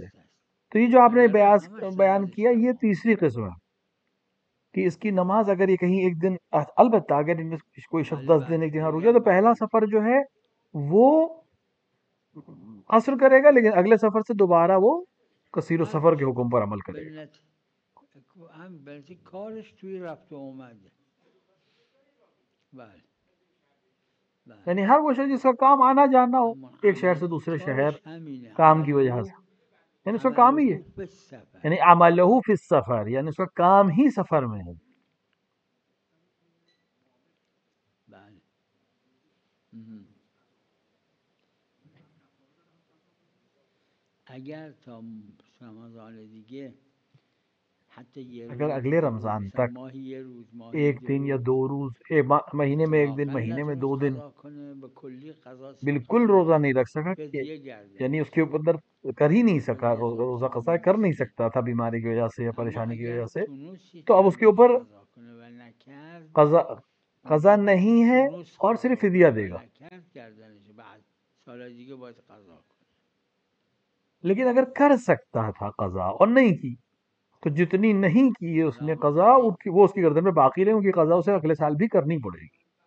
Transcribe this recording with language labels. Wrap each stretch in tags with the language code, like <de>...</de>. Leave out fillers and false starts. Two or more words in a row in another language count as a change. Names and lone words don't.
<ur>تو یہ جو آپ نے بیان کیا یہ تیسری قسم ہے کہ اس کی نماز اگر یہ کہیں ایک دن، البتہ اگر کوئی شخص 10 دن ایک جگہ رک جائے تو پہلا سفر جو ہے وہ قصر کرے گا، لیکن اگلے سفر سے دوبارہ وہ</ur> <ar>قصیر السفر</ar> <ur>کے حکم پر عمل کرے گا.</ur> <fa>کارش توی رفت و اومده. بله.</fa> <ur>یعنی ہر وہ شخص جس کا کام آنا جانا ہو ایک شہر سے دوسرے شہر کام کی وجہ سے، یعنی اس کا کام ہی ہے، یعنی</ur> <ar>عملہ فی السفر،</ar> <ur>یعنی اس کا کام ہی سفر میں ہے.</ur> <fa>اگر تا رمضان دیگه حتی یه روز</fa> <ur>اگر اگلے رمضان مثلا تک</ur> <fa>ماهی یه روز</fa> <ur>ایک دن یا 2 روز، مہینے میں ایک دن، مہینے میں 2 دن</ur> <fa>به کلی قضا</fa> <ur>بالکل روزہ نہیں رکھ سکا،</ur> <fa>فدیه گرده.</fa> <ur>یعنی اس کے اوپر کر ہی نہیں سکا، روزہ قضا کر نہیں سکتا تھا بیماری کی وجہ سے یا پریشانی کی وجہ سے، تو اب اس کے اوپر قضا نہیں ہے اور صرف فدیہ دے گا. لیکن اگر کر سکتا تھا قضا اور نہیں کی تو جتنی نہیں کی ہے اس نے قضا، وہ اس کی گردن میں باقی رہے، ان کی قضا اسے اگلے سال بھی کرنی پڑے گی.</ur>